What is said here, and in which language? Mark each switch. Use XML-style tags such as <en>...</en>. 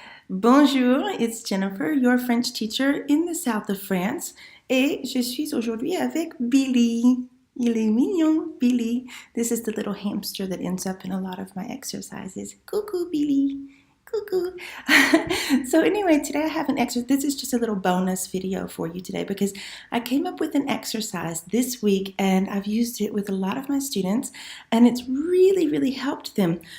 <fr>Bonjour,</fr> <en>it's Jennifer, your French teacher in the south of France.</en> <fr>Et je suis aujourd'hui avec Billy. Il est mignon, Billy.</fr> <en>This is the little hamster that ends up in a lot of my exercises.</en> <fr>Coucou, Billy. Coucou.</fr> <en>So anyway, today I have an exercise. This is just a little bonus video for you today because I came up with an exercise this week and I've used it with a lot of my students and it's really, really helped them.</en>